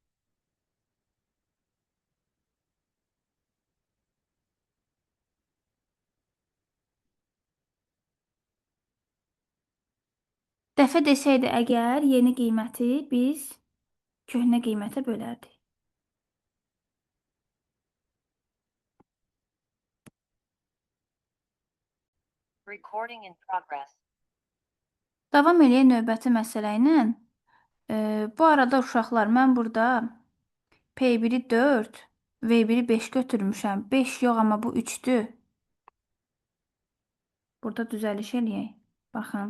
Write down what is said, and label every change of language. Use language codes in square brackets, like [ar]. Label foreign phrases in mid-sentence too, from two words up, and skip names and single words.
[az] Dəfə desəydi əgər yeni qiyməti biz köhnə qiymətə bölərdik. [en] Recording in progress. [az] Davam eləyək növbəti məsələ ilə. Bu arada uşaqlar, mən burada P1-i 4, V1-i 5 götürmüşəm. 5 yox, amma bu 3-dür. Burada düzəliş eləyək. Baxın.